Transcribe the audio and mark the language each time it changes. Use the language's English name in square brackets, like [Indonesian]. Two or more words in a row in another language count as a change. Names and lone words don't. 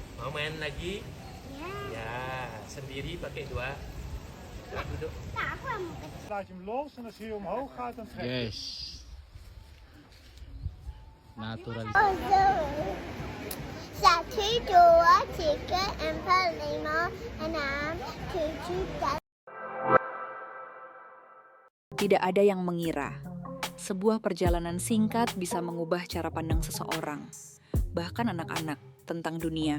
[Indonesian] Mau main lagi? Ya, sendiri pakai dua. Duduk. [Dutch] Laat je hem los en als hij omhoog gaat, dan trek je. Yes. Naturalis. [Indonesian] Satu, dua, tiga, empat, lima, enam, tujuh, delapan. Tidak ada yang mengira, sebuah perjalanan singkat bisa mengubah cara pandang seseorang, bahkan anak-anak, tentang dunia.